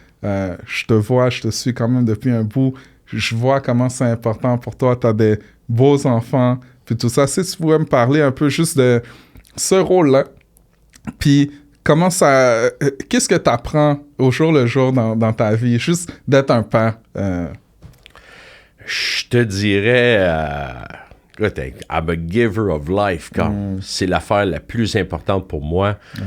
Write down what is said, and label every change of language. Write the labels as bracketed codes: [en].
[fr] Je te vois, je te suis quand même depuis un bout. Je vois comment c'est important pour toi. Tu as des beaux enfants, puis tout ça. Si tu pouvais me parler un peu juste de ce rôle-là, puis comment ça... qu'est-ce que tu apprends au jour le jour dans ta vie, juste d'être un père? Je te dirais... Écoute, [en] I'm a giver of life. [fr] C'est l'affaire la plus importante pour moi.